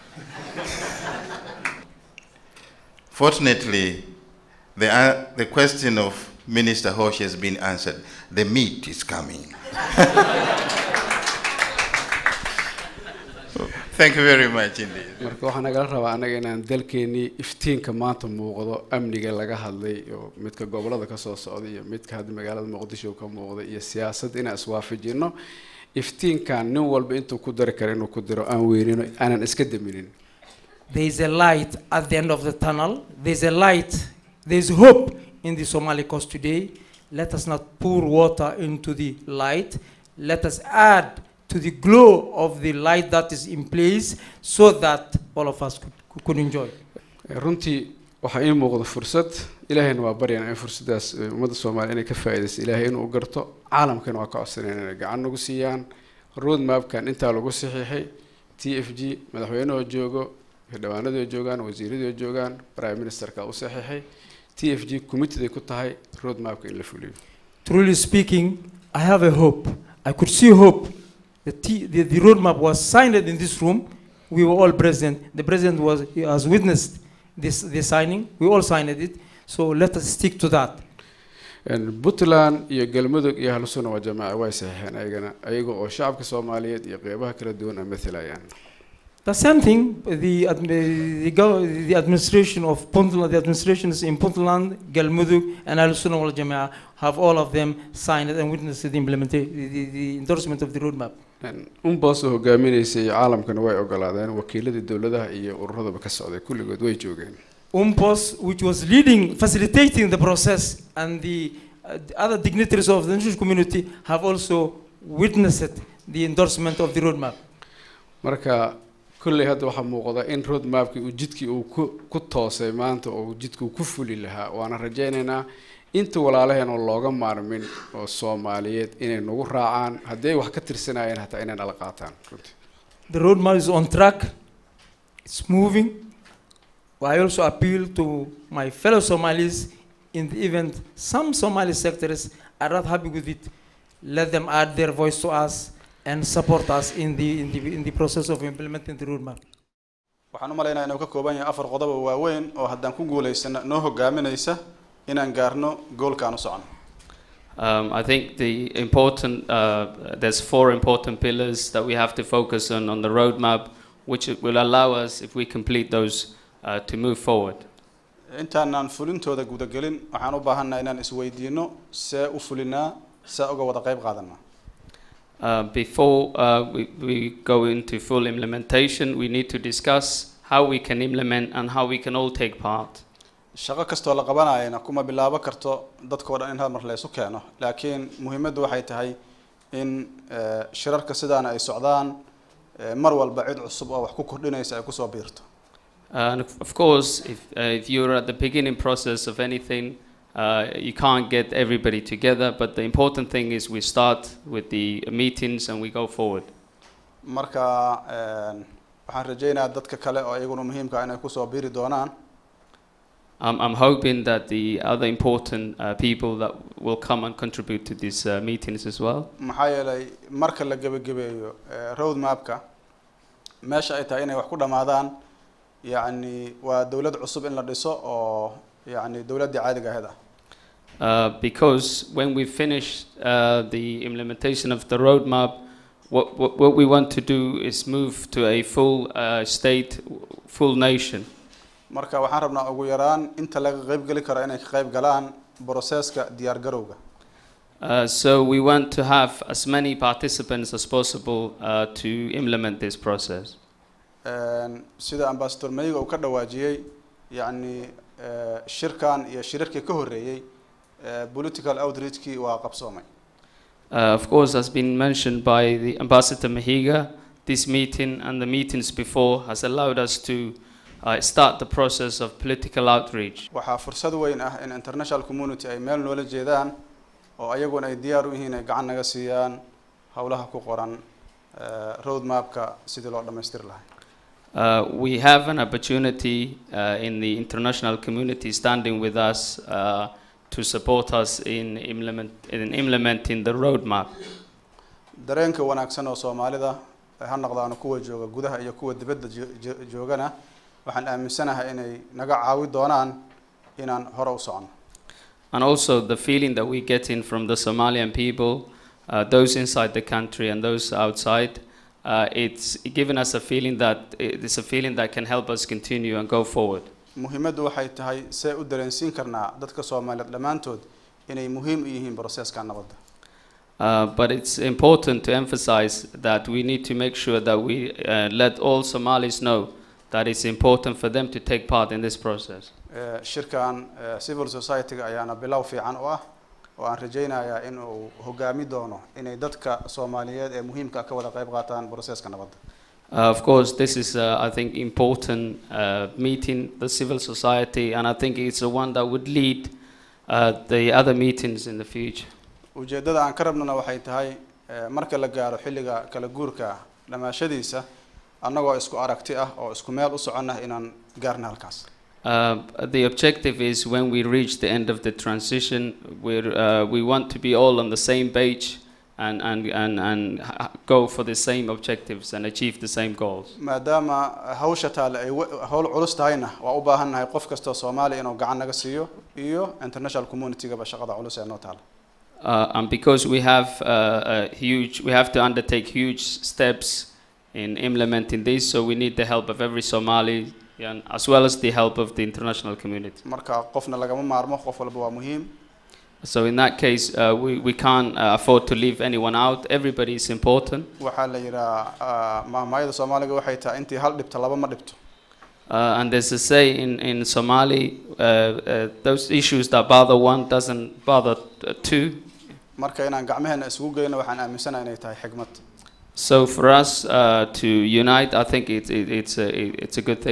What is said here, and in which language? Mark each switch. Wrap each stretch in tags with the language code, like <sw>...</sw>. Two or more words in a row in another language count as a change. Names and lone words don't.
<en>Fortunately, the question of Minister Hosh has been answered. The meat is coming. Thank you very much indeed.</en> <so>marka waxaan naga rabaa anaga inaan dalkeeni iftiinka maanta muuqdo amniga laga hadlay iyo midka gobolada ka soo socda iyo midka hadda magaalada Muqdisho ka muuqda iyo siyaasad inaan iswaafajino iftiinkan nin walba intuu ku dari karo inuu ku diro aan weynino aanan iska daminin.</so> <en>There is a light at the end of the tunnel. There's a light. There's hope in the Somali cause today. Let us not pour water into the light. let us add to the glow of the light that is in place so that all of us could enjoy.</en> <so>runtii waxaa ii muuqda fursad ilaahayna waa baryana in fursadaas ummadda Soomaaliyeed inay ka faa'iideyso ilaahay inuu garto caalamkana waa ka codsanayna inay gacan nagu siiyaan road mapkan inta lagu saxiixay TFG madaxweynuhu joogo xildhibaanadu joogaan wasiiradu joogaan</so> <en>prime ministerka</en> <so>u saxiixay TFG committee ku tahay road mapka in la fuliyo.</so> <en>Truly speaking, I have a hope. I could see hope. The road map was signed in this room. We were all present. The president has witnessed this signing. We all signed it. So let us stick to that.</en> <so>And Puntland iyo Galmudug iyo Halusuna waa jamaa way saxiixeen ayaga oo shacabka Soomaaliyeed iyo qeybaha kala duwan ay matalayaan.</so> <en>The same thing, the administration of Puntland, the administrations in Puntland, Galmudug, and Halusuna wal Jamaa have all of them signed and witnessed the endorsement of the roadmap.</en> <so>Boos hogaaminaysay caalamkana way ogolaadeen wakiilada dawladaha iyo ururada ka socday kulligood way joogeen.</so> <en>Boos, which was leading, facilitating the process, and the other dignitaries of the international community have also witnessed the endorsement of the roadmap.</en> <so>Marka kulli hadda waxa muuqda in roadmapki uu jidkii uu ku toosay maanta oo jidku ku fuli lahaa waana rajaynaynaa inta walaalaheen oo looga maarmin oo Soomaaliyeed inay nagu raacaan haddii wax ka tirsanayeen hata inay nala qaataan.</so> <en>The roadmap is on track. It's moving. I also appeal to my fellow Somalis in the event some Somali sectors are not happy with it. Let them add their voice to us and support us in the process of implementing the roadmap.</en> <so>waxaan u maleynayaa inuu ka kooban yahay 4 qodob oo waaweyn oo haddaan ku guuleysano noo hogaaminaysa inaan gaarno goolkaan u socono.</so> <en>I think there's 4 important pillars that we have to focus on the roadmap, which will allow us, if we complete those, to move forward.</en> <so>intaanaan fulintooda gudagelin waxaan u baahannahay inaan isweydiino see u fulinaa see uga wada qayb qaadanaa.</so> <en>Before we go into full implementation, we need to discuss how we can implement and how we can all take part.</en> <so>shaqo kastoo la qabanayna kuma bilaabo karto dadkoo dhan in hal mar la isu keeno laakiin muhiimaddu waxay tahay in shirarka sidaan ay socdaan mar walba cid cusub oo wax ku kordhinaysa ay ku soo biirto.</so> <en>And of course, if you're at the beginning process of anything, you can't get everybody together, but the important thing is we start with the meetings and we go forward.</en> <so>Marka waxaan rajaynayaa dadka kale oo iyaguna muhiimka ah inay ku soo biiri doonaan.</so> <en>I'm hoping that the other important people that will come and contribute to these meetings as well.</en> <so>maxaa yeelay marka la gabagabeeyo roadmapka meesha ay tahay inay wax ku dhamaadaan yani waa dawlad cusub in la dhiso oo yani dawladda caadiga ahayd</so> <en>because when we finish the implementation of the roadmap, what we want to do is move to a full state, full nation.</en> <so>marka waxaan rabnaa ugu yaraan inta laga qayb gali karo inay ka qayb galaan processka diyaar garowga.</so> <en>So we want to have as many participants as possible to implement this process.</en> <so>sida ambassador Mayiga uu ka dhawaajiyay yani shirkan iyo shirarkii ka horeeyay</so> <en>political outreach-kii</en> <so>waa qabsoomay.</so> <en>Of course, as been mentioned by the Ambassador Mahiga, this meeting and the meetings before has allowed us to start the process of political outreach.</en> <so>waxaa fursad weyn ah in</so> <en>international community</en> <so>ay meel noola jeedaan oo ayaguna ay diyaar u yihiin ay gacan naga siiyaan hawlaha ku qoran roadmapka sidii loo dhamaystiri lahaa.</so> <en>We have an opportunity in the international community standing with us to support us in implementing the roadmap.</en> <so>dareenka wanaagsan oo Soomaalida ha noqdaan kuwa jooga gudaha iyo kuwa dibadda joogana waxaan aaminsanahay inay naga caawi doonaan inaan hore u socono.</so> <en>And also the feeling that we get in from the Somalian people, those inside the country and those outside, it's given us a feeling that can help us continue and go forward.</en> <so>muhiimaddu waxay tahay see u dareensiin karnaa dadka Soomaaliyeed dhamaantood inay muhiim u yihiin processka nabadda.</so> <en>But it's important to emphasize that we need to make sure that we let all Somalis know that it's important for them to take part in this process.</en> <so>shirkan</so> <en>civil society</en> <so>ayaana bilow fiican u ah oo aan rajaynayaa in uu hogaami doono inay dadka Soomaaliyeed ee muhiimka ka wada qayb qaataan processka nabadda.</so> <en>Of course, this is, I think, important meeting, the civil society, and I think it's the one that would lead the other meetings in the future.</en> <so>Ujeedada aan ka rabnana waxay tahay marka la gaaro xilliga kala guurka dhamaashadiisa annagoo isku aragti ah oo isku meel u soconnaa inaan gaarno halkaas.</so> <en>The objective is when we reach the end of the transition, we want to be all on the same page and go for the same objectives and achieve the same goals.</en> <so>maadaama hawsha taale ay hawl culus tahayna waa u baahannahay qof kasta Soomaali inuu gacan naga siiyo iyo</so> <en>international community-ga</en> <so>ba shaqada culus ee noo taala.</so> <en>And because we have we have to undertake huge steps in implementing this, so we need the help of every Somali, and as well as the help of the international community.</en> <so>Marka qofna lagama maarmo, qof walba waa muhiim.</so> <en>So in that case, we can't afford to leave anyone out. Everybody is important.</en> <so>Waxaa la yiraa maamada Soomaaliga waxay tahay intii hal dhibto laba ma dhibto.</so> <en>And there's a say in Somali, those issues that bother one doesn't bother two.</en> <so>Marka inaan gacmaheena isugu geyno waxaan aaminsanahay inay tahay xigmad.</so> <en>So for us to unite, I think it's a good thing.</en>